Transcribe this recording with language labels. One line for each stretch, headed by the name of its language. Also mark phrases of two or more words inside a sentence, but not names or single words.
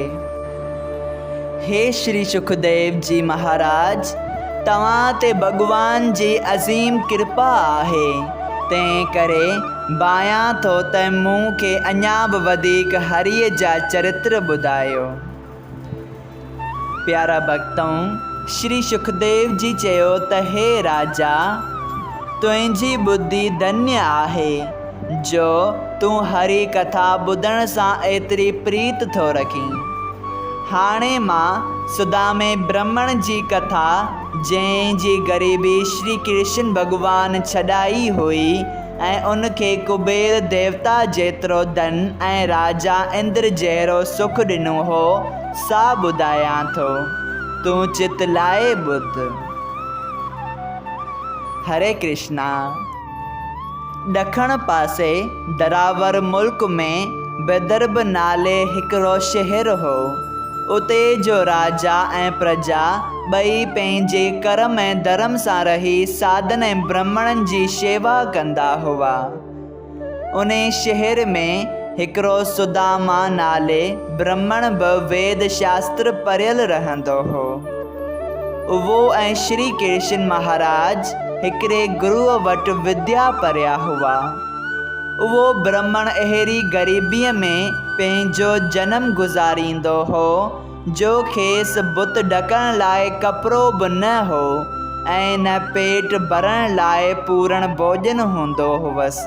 Sindhi: हे श्री सुखदेव जी महाराज, तव्हां ते भॻवान जी अज़ीम कृपा आहे। तंहिं करे बायां थो त मूंखे अञा बि वधीक हरीअ जा चरित्र ॿुधायो। प्यारा भक्तों, श्री सुखदेव जी चयो त हे राजा, तुंहिंजी बुद्धि धन्य आहे जो तूं हरी कथा ॿुधण सां एतिरी प्रीत थो रखीं। हाणे मां सुदामे ब्राह्मण जी कथा, जंहिंजी ग़रीबी श्री कृष्ण भॻवान छॾाई हुई ऐं उनखे कुबेर देवता जेतिरो धन ऐं राजा इंद्र जहिड़ो सुख ॾिनो हो, सा ॿुधायां थो। तूं चित लाए ॿुध। हरे कृष्णा। ॾखण पासे दरावर मुल्क में विदर्भ नाले हिकिड़ो शहर हो। उते जो राजा ऐं प्रजा ॿई पंहिंजे कर्म ऐं धर्म सां रही साधन ऐं ब्राह्मणनि जी शेवा कंदा हुआ। उन शहर में हिकिड़ो सुदामा नाले ब्राह्मण बि वेद शास्त्र पढ़ियल रहंदो हो। उहो ऐं श्री कृष्ण महाराज हिकिड़े गुरुअ वटि विद्या पढ़िया हुआ। उहो ब्राह्मण अहिड़ी ग़रीबीअ में पंहिंजो जनम गुज़ारींदो हो जो खेसि बुत ढकण लाइ कपिड़ो बि न हो ऐं न पेट भरण लाइ पूरण भोजन हूंदो हुअसि।